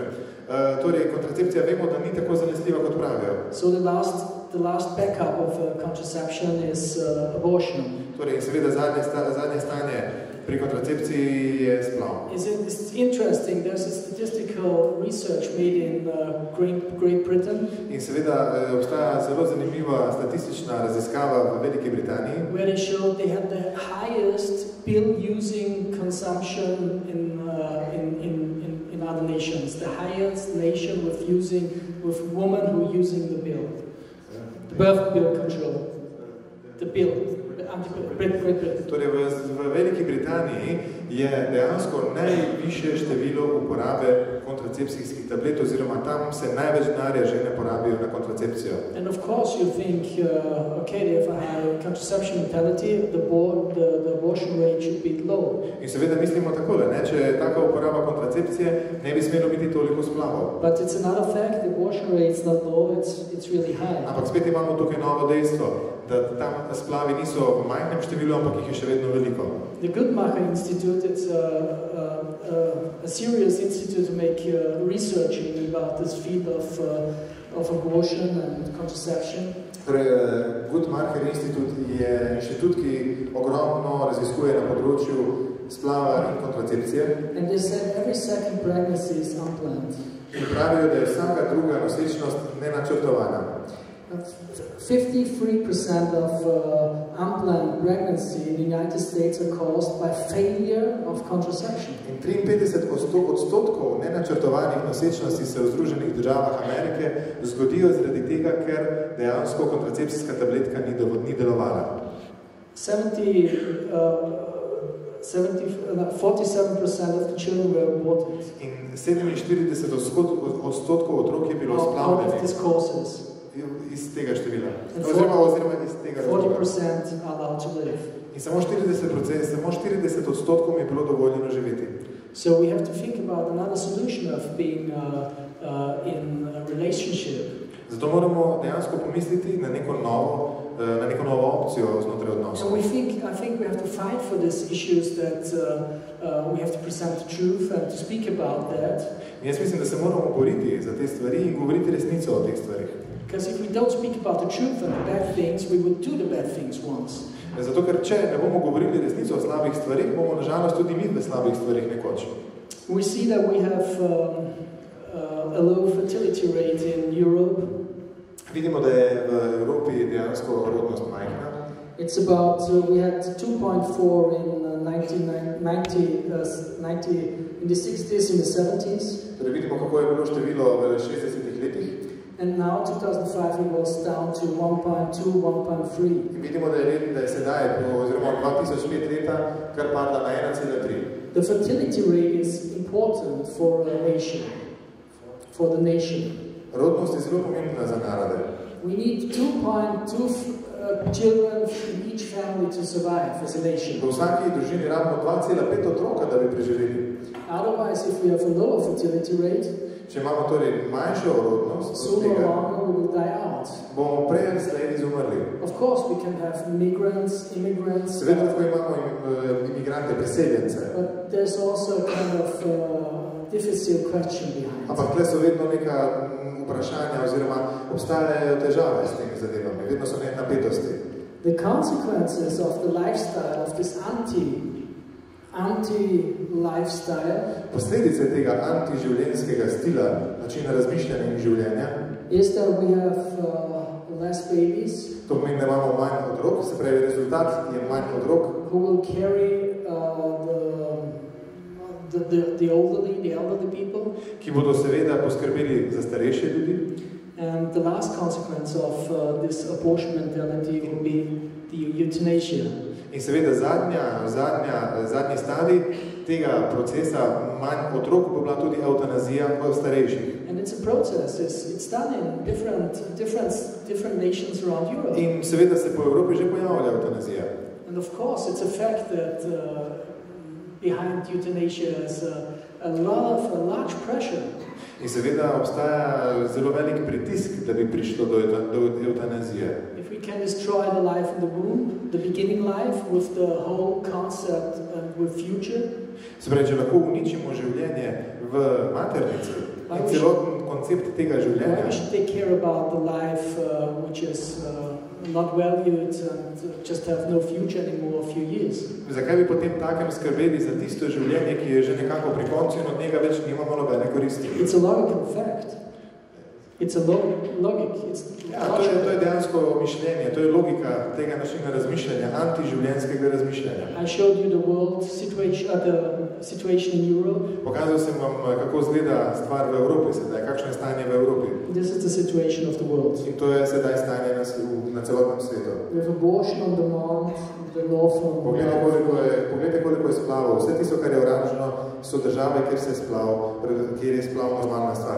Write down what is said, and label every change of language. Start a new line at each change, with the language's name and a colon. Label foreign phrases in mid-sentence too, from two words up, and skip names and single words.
Slovenian: Torej, kontracepcija vemo, da ni tako zanesljiva, kot pravijo.
English: So the last backup of contraception is abortion.
Slovenian: Torej, seveda, zadnje stanje pri kontracepciji je splav.
English: It's interesting, there's a statistical research made in Great Britain.
Slovenian: In seveda, obstaja zelo zanimiva statistična raziskava v Veliki Britaniji,
English: where they showed they had the highest pill-using consumption in other nations. The highest nation with women who are using the pill. Birth pill control. The pill.
Slovenian: Torej, v Veliki Britaniji je dejansko najvišje število uporabe kontracepcijskih tablet, oziroma tam se največ denarja žene porabijo na kontracepcijo.
English: And of course you think, okay, they have a high contraception mentality, the abortion rate should be low.
Slovenian: In seveda mislimo takole, ne? Če je taka uporaba kontracepcije, ne bi smelo biti toliko splavov.
English: But it's another fact, the abortion rate is not low, it's really high.
Slovenian: Ampak spet imamo tukaj novo dejstvo, da tam splavi niso v majhnem številu, ampak jih je še vedno veliko.
English: The Guttmacher Institute, it's a serious institute to make researching about this field of abortion and contraception.
Slovenian: Torej, Guttmacher Institute je inštitut, ki ogromno raziskuje na področju splava in kontracepcije.
English: And they said every second pregnancy is unplanned.
Slovenian: In pravijo, da je vsaka druga nosečnost nenačrtovana.
English: 53% of unplanned pregnancy in the United States are caused by failure of contraception.
Slovenian: In 53% nenačrtovanih nosečnosti se v Združenih državah Amerike zgodijo zaradi tega, ker dejansko kontracepcijska tabletka ni delovala.
English: 47% of the children were aborted.
Slovenian: In 47% otrok je bilo splavljenih iz tega števila. Oziroma iz tega
English: 40% are allowed to live.
Slovenian: In samo 40% je bilo dovoljeno živeti.
English: So we have to think about another solution of being in a relationship.
Slovenian: Zato moramo dejansko pomisliti na neko novo opcijo znotraj odnosov.
English: And I think we have to fight for these issues that we have to present the truth and to speak about that.
Slovenian: Jaz mislim, da se moramo boriti za te stvari in govoriti resnico o teh stvarih.
English: Because if we don't speak about the truth and the bad things, we would do the bad things once.
Slovenian: Zato, ker če ne bomo govorili resnico o slabih stvarih, bomo nažalost tudi mi v slabih stvarih nekoč.
English: We see that we have a low fertility rate in Europe.
Slovenian: Vidimo, da je v Evropi dejansko rodnost majhna.
English: It's about, we had 2.4 in 1990, in the 60s, in the 70s.
Slovenian: Torej vidimo, kako je bilo število v 60-ih letih.
English: And now, 2005, it was down to 1.2, 1.3.
Slovenian: In vidimo, da je sedaj, oziroma 2005 leta, kar padla na 1,3.
English: The fertility rate is important for a nation, for the nation.
Slovenian: Rodnost je zelo pomembna za narode.
English: We need 2.2 children in each family to survive as a nation.
Slovenian: V vsaki družini rabimo 2,5 otroka, da bi preživeli.
English: Otherwise, if we have a lower fertility rate,
Slovenian: če imamo torej manjšo rodnost,
English: sooner or longer we will die out.
Slovenian: Bomo prej ali slej izumrli.
English: Of course, we can have immigrants.
Slovenian: Seveda lahko imamo imigrante, preseljence.
English: But there's also a kind of difficult question behind.
Slovenian: Ampak tle so vedno neka vprašanja oziroma obstajajo težave s temi zadevami, vedno so napetosti.
English: The consequences of the lifestyle, of this anti-lifestyle,
Slovenian: posledice tega antiživljenjskega stila, načina razmišljanja in življenja,
English: is that we have less babies.
Slovenian: To pomeni, da imamo manj otrok, se pravi, rezultat je manj otrok,
English: who will carry the elderly people,
Slovenian: ki bodo seveda poskrbeli za starejše ljudi.
English: And the last consequence of this abortion mentality will be the euthanasia.
Slovenian: In seveda zadnji stadij tega procesa manj otrok bo bila tudi eutanazija v starejših.
English: And it's a process. It's done in different nations around Europe.
Slovenian: In seveda se po Evropi že pojavlja eutanazija.
English: And of course, it's a fact that behind euthanasia is a large pressure.
Slovenian: In seveda obstaja zelo velik pritisk, da bi prišlo do eutanazije.
English: If If we can destroy the life in the womb, the beginning life, with the whole concept and with future.
Slovenian: Se pravi, če lahko uničimo življenje v maternici in celoten koncept tega življenja.
English: Why we should take care about the life which is not valued and just have no future anymore a few years?
Slovenian: Zakaj bi potem takem skrbeli za tisto življenje, ki je že nekako pri koncu in od njega več nimamo nobene koristi?
English: It's a logical fact. It's a logic.
Slovenian: To je dejansko mišljenje, to je logika tega načina razmišljanja, antiživljenjskega razmišljanja.
English: I showed you the world situation in Europe.
Slovenian: Pokazal sem vam, kako izgleda stvar v Evropi sedaj, kakšno je stanje v Evropi.
English: This is the situation of the world.
Slovenian: In to je sedaj stanje na celotnem svetu.
English: We have abortion on demand, the law from...
Slovenian: Poglejte, koliko je splavov. Vse tisto, kar je oranžno, so države, kjer je splav normalna stvar.